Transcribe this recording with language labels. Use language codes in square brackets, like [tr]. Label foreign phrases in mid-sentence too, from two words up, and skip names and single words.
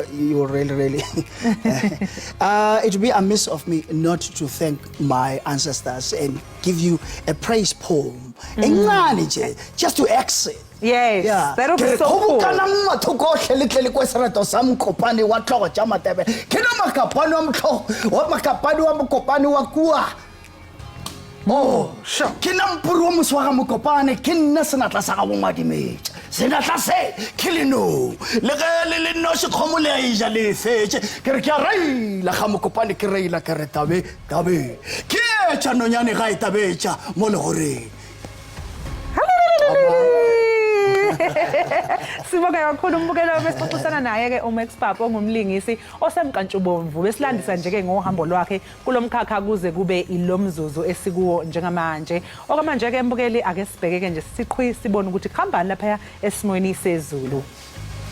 [en] It would be amiss of me not to thank my ancestors and give you a praise poem, just to exit. Yes, that would be so cool. Sure. [nso] Kinampuru muswaga mukopane kinna senatla sa go madimetse senatla se kilino le le no se khomole ija le fetse ke re ke raila ga mukopane ke reila ke re tabe ke tsa nonyane ga itabecha mo le gore [zu] Sibonge kakhulu umbukelo besixoxisana naye ke uMax Papa ongumlingisi osemkantshubomvu besilandisa nje ke ngohambo lwakhe kulomkhakha kuze kube ilomzuzu esikuwo njengamanje. Okwamanje ke mbukeli ake sibheke ke nje siqhwi sibone ukuthi kuhambani lapha esimoyeni sezulu.